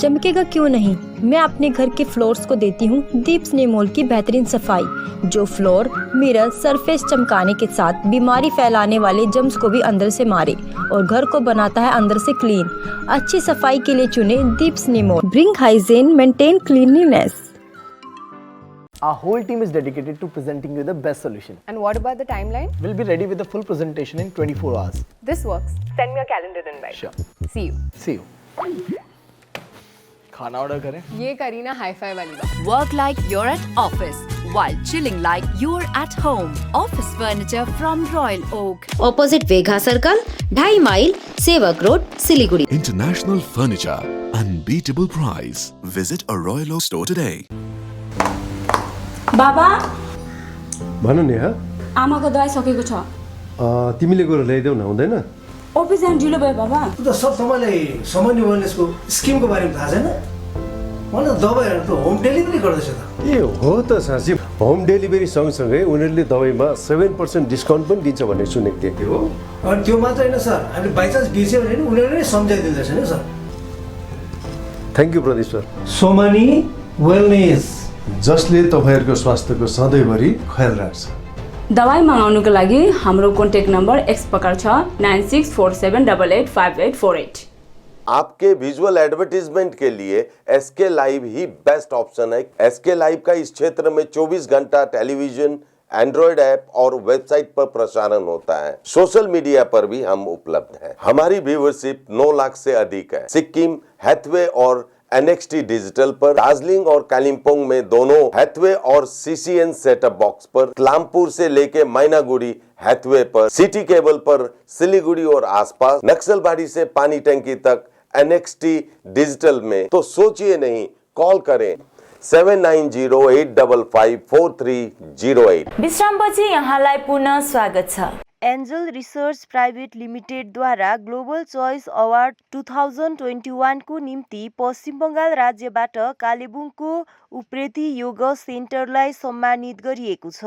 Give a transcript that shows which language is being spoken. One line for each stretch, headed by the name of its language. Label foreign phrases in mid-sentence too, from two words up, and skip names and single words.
Hindi: चमकेगा क्यों नहीं, मैं अपने घर के फ्लोर्स को देती हूँ दीप्स निमोल की बेहतरीन सफाई, जो
English: floor mirror surface
Hindi: चमकाने के साथ बीमारी फैलाने वाले जम्स को भी अंदर से मारे और घर को बनाता है अंदर से क्लीन। अच्छी सफाई के लिए चुने दीप्स निमोल।
English: bring hygiene, maintain cleanliness. Our whole team is dedicated to presenting you the best solution. And what about the timeline? We'll be ready with the full presentation in 24 hours. This works. Send me a calendar invite. Sure. See you. See you.
Hindi: खाना ऑर्डर करें? ये करी ना हाई फाई वाली बात।
English: Work like you're at office. while chilling like you're at home. Office furniture from Royal Oak. Opposite Vegha Circle, 2.5 mile, Sevak Road, Siliguri. International Furniture, unbeatable price. Visit a Royal Oak store today.
Nepali: बाबा भन नि हा आमाको दबाई सकेको छ तिमीले गएर ल्याइदेऊ न हुँदैन अफिस जान ढिलो भयो बाबा त सब तपाईँलाई सामान्य वेलनेसको स्किमको बारेमा थाहा छैन मलाई दबाईहरू त
English: home delivery
Nepali: गर्दैछ त ए हो त साँच्ची
English: home delivery
Nepali: सँगसँगै उनीहरूले दबाईमा 7% डिस्काउन्ट पनि दिन्छ भन्ने सुनेको थिएँ हो अनि त्यो मात्र होइन सर हामीले बाइचान्स बिर्स्यो भने उनीहरूले नै सम्झाइदिँदैछ नि सर
English: thank you
Nepali: प्रदीप सर सोमानी वेलनेस जसले तपाईँहरूको स्वास्थ्यको सधैँभरि ख्याल राख्छ दबाई मगाउनुको लागि हाम्रो
English: contact number
Nepali: एक्स प्रकार छ 9647885848
Hindi: आपके
English: visual advertisement
Hindi: के लिए एसके लाइव ही
English: best option
Hindi: है। एसके लाइव का इस क्षेत्र में 24 घंटा टेलीविजन,
English: Android app
Hindi: और वेबसाइट पर प्रसारण होता है।
English: social media
Hindi: पर भी हम उपलब्ध हैं। हमारी व्यूवरशिप 9 लाख से अधिक है। सिक्किम, हैथवे और NXT डिजिटल पर, दार्जिलिंग और कालिम्पोंग में दोनों हैथवे और CCN
English: setup box
Hindi: पर, क्लामपुर से लेके मैनागुड़ी हैथवे पर, सिटी केबल पर सिलीगुड़ी और आसपास, नक्सलबाड़ी से पानी टंकी तक NXT डिजिटल में। तो सोचिए नहीं, कॉल करें 7908554308।
Nepali: विश्रामपछि यहाँलाई पुनः स्वागत छ। एन्जल रिसर्च प्राइभेट लिमिटेडद्वारा ग्लोबल चोइस अवार्ड 2021 को निम्ति पश्चिम बङ्गाल राज्यबाट कालेबुङको उप्रेती योग सेन्टरलाई सम्मानित गरिएको छ।